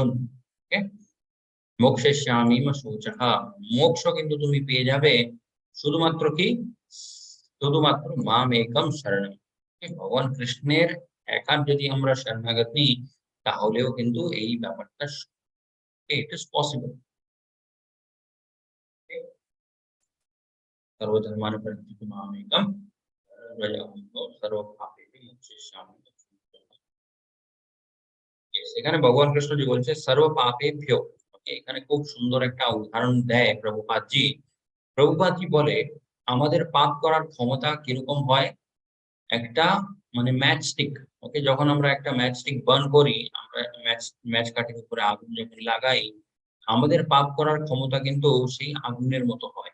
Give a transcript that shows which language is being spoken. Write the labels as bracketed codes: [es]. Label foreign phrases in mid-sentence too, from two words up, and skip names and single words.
[bn] ওকে, [sa] মোক্ষয়িষ্যামি মা শুচঃ, [bn] মোক্ষ কিন্তু তুমি পেয়ে যাবে শুধুমাত্র কি, শুধুমাত্র [sa] মাম একম শরণম। [bn] ভগবান কৃষ্ণের একার যদি আমরা শরণাগত নিই তাহলেও কিন্তু এই ব্যাপারটা [en] it is possible. [sa] सर्वधर्मान् परित्यज्य मामेकं शरणं व्रज सर्वपापेभ्यो मोक्षयिष्यामि। [bn] এখানে ভগবান কৃষ্ণ যে বলছে [sa] সর্ব পাপেভ্যো, [bn] এখানে খুব সুন্দর একটা উদাহরণ দেয় প্রভুপাদজি। প্রভুপাদজি বলে আমাদের পাপ করার ক্ষমতা কিরকম হয়, একটা মানে [en] match stick. [bn] ওকে, যখন আমরা একটা [en] match stick burn [bn] করি, আমরা ম্যাচ কাঠির উপরে আগুন যখন লাগাই, আমাদের পাপ করার ক্ষমতা কিন্তু সেই আগুনের মতো হয়।